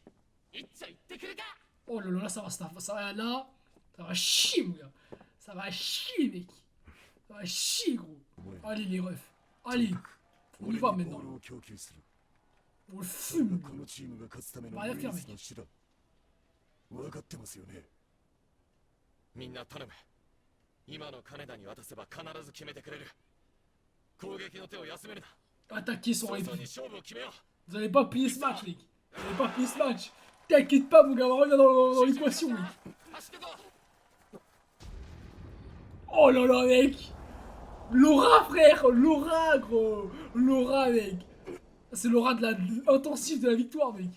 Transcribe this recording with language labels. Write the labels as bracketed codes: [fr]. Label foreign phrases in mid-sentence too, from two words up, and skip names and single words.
[fr] Oh là là, ça va là. Ça va chier, mon gars. Ça va chier, mec. Ça va chier, gros. Allez, les refs. Allez. On y va maintenant. On le fume. On va rien faire, mec. [ja] みんな頼む今の金田に渡せば必ず決めてくれる攻撃の手を休めるな [fr] Attaquer son rythme. [ja] 勝負を決めよう [fr] Vous allez pas plier ce match, mec. Vous allez pas plier ce match. T'inquiète pas, mon gars, on revient dans l'équation, mec. Oh là là, mec. L'aura, frère. L'aura, gros. L'aura, mec. C'est l'aura de intensif de la victoire, mec.